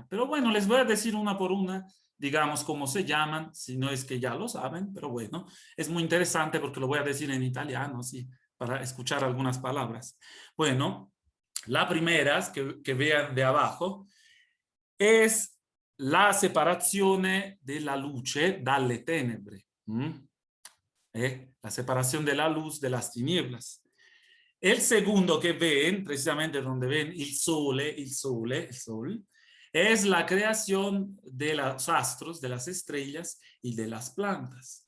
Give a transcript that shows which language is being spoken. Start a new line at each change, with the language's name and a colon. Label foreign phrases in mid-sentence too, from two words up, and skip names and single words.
Spanish: Pero bueno, les voy a decir una por una, digamos cómo se llaman, si no es que ya lo saben, pero bueno, es muy interesante porque lo voy a decir en italiano, sí, para escuchar algunas palabras. Bueno, la primera que vean de abajo es
Italian: la separazione della luce dalle tenebre.
Spanish: La separación de la luz de las tinieblas. El segundo que ven, precisamente donde ven el sol, es la creación de los astros, de las estrellas y de las plantas.